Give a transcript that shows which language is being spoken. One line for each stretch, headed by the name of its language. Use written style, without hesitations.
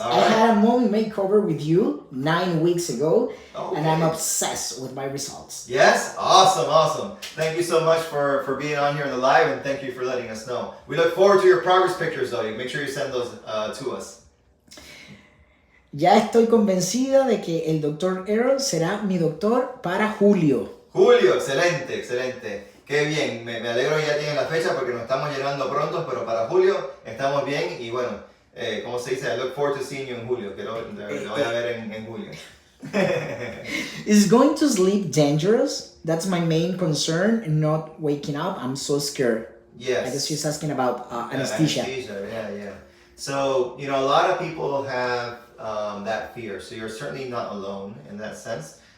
English: All I right. had a movie makeover with you 9 weeks ago, Okay. and I'm obsessed with my results. Yes? Awesome. Thank you so much for being on here in the live, and thank you for letting us know. We look forward to your progress pictures, though. Make sure you send those to us.
Spanish: Ya estoy convencida de que el doctor Earle será mi doctor para julio. Julio, excelente. Qué bien, me alegro que ya tienen la fecha porque nos estamos llenando pronto, pero para julio estamos bien y bueno, como se dice,
English: I look forward to seeing you
Spanish: en julio, que lo voy a ver en julio.
English: Is going to sleep dangerous? That's my main concern, not waking up. I'm so scared. Yes. I guess she's asking about anesthesia. Yeah. So, a lot of people have that fear, so you're certainly not alone in that sense.